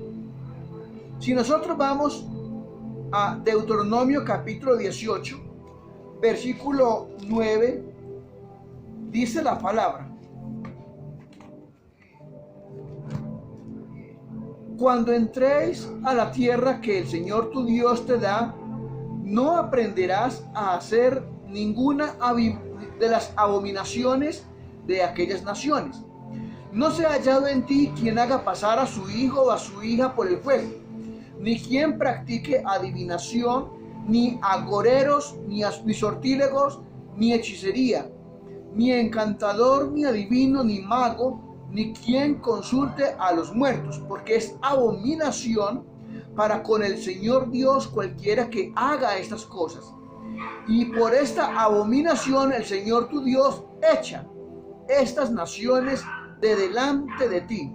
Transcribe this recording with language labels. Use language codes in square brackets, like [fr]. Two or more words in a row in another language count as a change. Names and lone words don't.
[es] Si nosotros vamos a Deuteronomio capítulo 18, versículo 9, dice la palabra: cuando entréis a la tierra que el Señor tu Dios te da, no aprenderás a hacer ninguna de las abominaciones de aquellas naciones. No se ha hallado en ti quien haga pasar a su hijo o a su hija por el fuego, ni quien practique adivinación, ni agoreros, ni sortílegos, ni hechicería, ni encantador, ni adivino, ni mago, ni quien consulte a los muertos, porque es abominación para con el Señor Dios cualquiera que haga estas cosas. Y por esta abominación el Señor tu Dios echa estas naciones de delante de ti.